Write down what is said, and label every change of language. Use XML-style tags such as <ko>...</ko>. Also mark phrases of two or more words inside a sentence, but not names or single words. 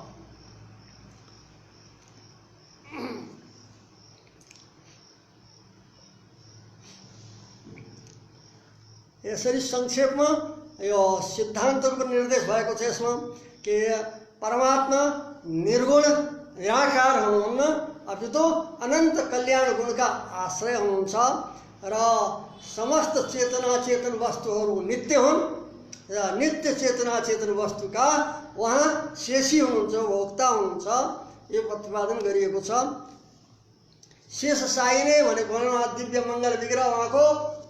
<ne>यसरी संक्षेपमा यो सिद्धान्तको निर्देश भएको छ यसमा कि परमात्मा निर्गुण निराकार हुनुहुन्न, अपितु अनंत कल्याण गुणका आश्रय हुनुहुन्छ र समस्त चेतना चेतन वस्तुहरू नित्य हुन् र नित्य चेतना चेतन वस्तुका उहाँ शेषी हुनुहुन्छ, भोक्ता हुनुहुन्छ, यो प्रतिपादन गरिएको छ। शेष साइने भनेको दिव्य मङ्गल विग्रह उहाँको छ।</ne>